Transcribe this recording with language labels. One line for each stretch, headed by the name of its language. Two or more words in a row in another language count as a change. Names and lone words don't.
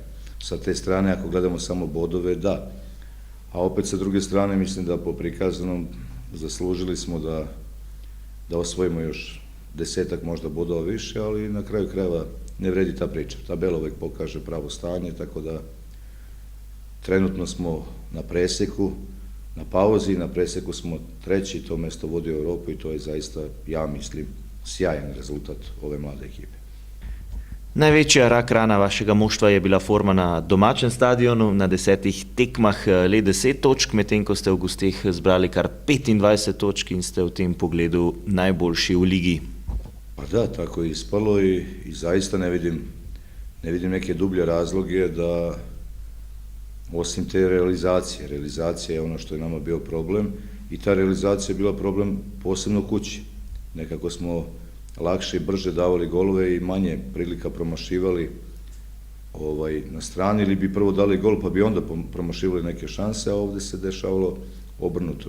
Serbian: Sa te strane, ako gledamo samo bodove, da. A opet sa druge strane, mislim da po prikazanom zaslužili smo da osvojimo još 10-ak možda bodova više, ali na kraju krajeva ne vredi ta priča. Tabela uvek pokaže pravo stanje, tako da trenutno smo na preseku, na pauzi, na preseku smo treći, to mesto vodi u Evropu i to je zaista, ja mislim, sjajan rezultat ove mlade ekipe.
Slovenian: Največja rak rana vašega moštva je bila forma na domačem stadionu, na 10 tekmah le 10 točk, medtem ko ste v gosteh zbrali kar 25 točk in ste v tem pogledu najboljši v ligi.
Serbian: Pa da, tako je ispalo i zaista ne vidim neke dublje razloge da osim te realizacija je ono što je nama bio problem i ta realizacija je bila problem posebno kući. Nekako smo lakše i brže davali golove i manje prilika promašivali na strani ili bi prvo dali gol pa bi onda promašivali neke šanse, a ovde se dešavalo obrnuto.